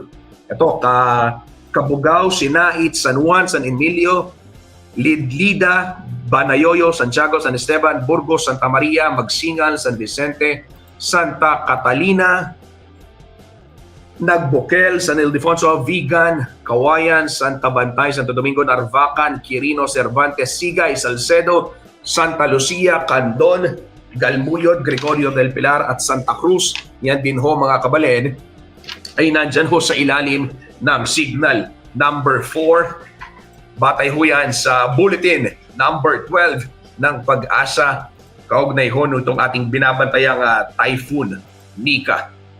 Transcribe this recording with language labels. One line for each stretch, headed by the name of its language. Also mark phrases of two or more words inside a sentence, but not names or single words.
Filipino: Ito, Cabugao, Sinait, San Juan, San Emilio, Lidlida, Banayoyo, Santiago, San Esteban, Burgos, Santa Maria, Magsingal, San Vicente, Santa Catalina, Nagboquel, San Ildefonso, Vigan, Kawayan, Santa Bantay, Santo Domingo, Narvacan, Quirino, Cervantes, Sigay, Salcedo, Santa Lucia, Candon, Galmuyod, Gregorio del Pilar, at Santa Cruz. Yan din ho mga kabalen ay nandyan ho sa ilalim ng
English: signal number
Filipino: 4. Batay ho yan sa
English: bulletin number
Filipino: 12 ng Pag-asa, kaugnay ho nitong ating binabantayang Typhoon Nika.